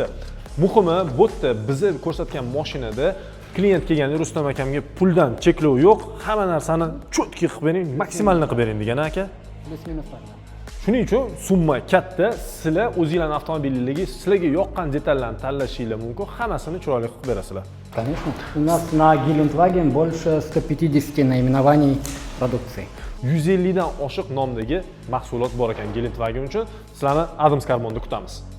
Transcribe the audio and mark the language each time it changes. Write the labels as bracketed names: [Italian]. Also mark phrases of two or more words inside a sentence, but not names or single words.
[Uzbek] Muhimi, bu yerda bizni ko'rsatgan mashinada klient kelganda Rustam akamga puldan cheklov yo'q, hamma narsani cho'tki qilib bering, maksimalni qilib bering degan aka. Shuning uchun summa katta, sizlar o'zingizlarning avtomobillariga sizlarga yoqqan detallarni tanlashingiz mumkin, hammasini chiroyli qilib berasizlar. [Russian] Конечно. У нас на Geländewagen больше 150 наименований продукции. [Uzbek] 150 dan oshiq nomdagi mahsulot bor ekan Geländewagen uchun. Sizlarni Adams Carbonda kutamiz.